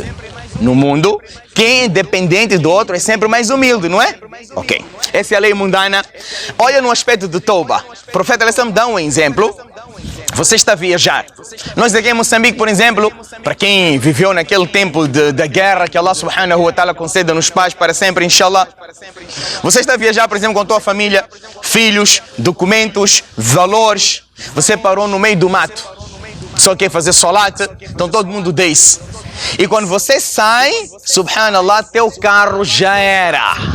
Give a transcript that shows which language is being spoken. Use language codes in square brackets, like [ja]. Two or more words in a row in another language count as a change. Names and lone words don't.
[pt] No mundo, quem é dependente do outro é sempre mais humilde, não é? Ok. Essa é a lei mundana. Olha no aspecto do tauba. O profeta al-Islam dá um exemplo. Você está a viajar. Nós aqui em Moçambique, por exemplo, para quem viveu naquele tempo da guerra, que Allah [ar] سبحانه وتعالى [pt] conceda-nos paz para sempre, inshallah. Você está a viajar, por exemplo, com a tua família, filhos, documentos, valores. Você parou no meio do mato. Só quer fazer salat, então todo mundo desce. E quando você sai, subhanallah, teu carro já era.